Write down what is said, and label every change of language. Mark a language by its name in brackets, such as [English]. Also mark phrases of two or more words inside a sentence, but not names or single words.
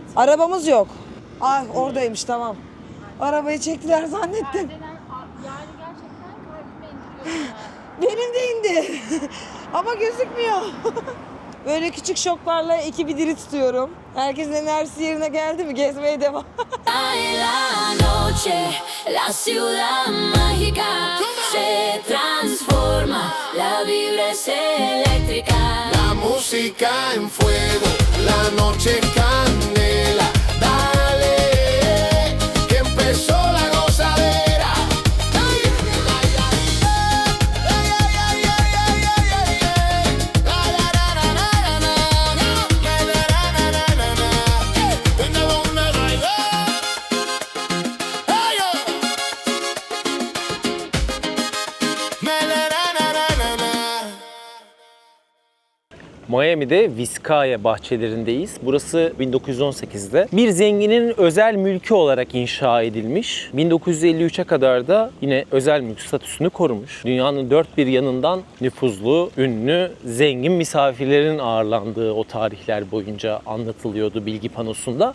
[Turkish] Arabamız yok. Ah oradaymış tamam. Arabayı çektiler zannettim. Benim de indi. Ama gözükmüyor. Böyle küçük şoklarla ekibi diri tutuyorum. Herkesin enerjisi yerine geldi mi? Gezmeye devam. [Spanish] En la noche, la ciudad mágica se transforma, la vibra es eléctrica. La música en fuego, la noche candela. Dale, que empezó la gozadera. Ay, ay, ay, ay, ay, ay, ay, ay, ay, ay. La, la, la, la, la, la, la. La, la, la, la, la, la, la. Venga, vamos a bailar. Ay, oh. La, la, la, la, la, la, la. [Turkish] Miami'de Vizcaya bahçelerindeyiz. Burası 1918'de bir zenginin özel mülkü olarak inşa edilmiş. 1953'e kadar da yine özel mülk statüsünü korumuş. Dünyanın dört bir yanından nüfuzlu, ünlü, zengin misafirlerin ağırlandığı o tarihler boyunca anlatılıyordu bilgi panosunda.